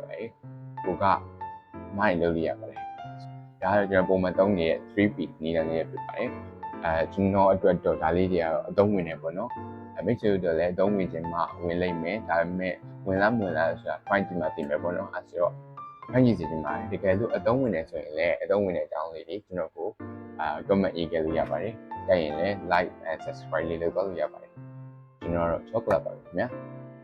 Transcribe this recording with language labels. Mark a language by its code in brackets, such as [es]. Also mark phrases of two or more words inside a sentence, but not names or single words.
[my] ပါတယ်ကိုကမိုင်းလုပ်လို့ရပါတယ်ဒါကတော့ကျွန်တော်ပုံမှန်သုံးနေတဲ့ 3P နည်းလမ်းလေးဖြစ်ပါတယ်ကျွန်တော်အတွက်တော့ဒါလေးတွေကတော့အသုံးဝင်နေပေါ့နော်မိတ်ဆွေတို့လည်းအသုံးဝင်ခြင်းမှဝင်လိမ့်မယ်ဒါပေမဲ့ဝင်လားဆိုတာ point ဒီမှာတင်မယ်ပေါ့နော်အဲ့ဆိုတော့ဖန်ကြည့်စီခြင်းမှာတကယ်လို့အသုံးဝင်နေဆိုရင်လည်းအသုံးဝင်တဲ့အကြောင်းလေးတွေကျွန်တော်ကိုcomment ရေးခဲ့လို့ရပါတယ်ကြိုက်ရင်လည်း [en] like and subscribe [my] လေးလုပ်တော့လို့ရပါတယ်ကျွန်တော်တော့ chocolate ပါခင်ဗျာ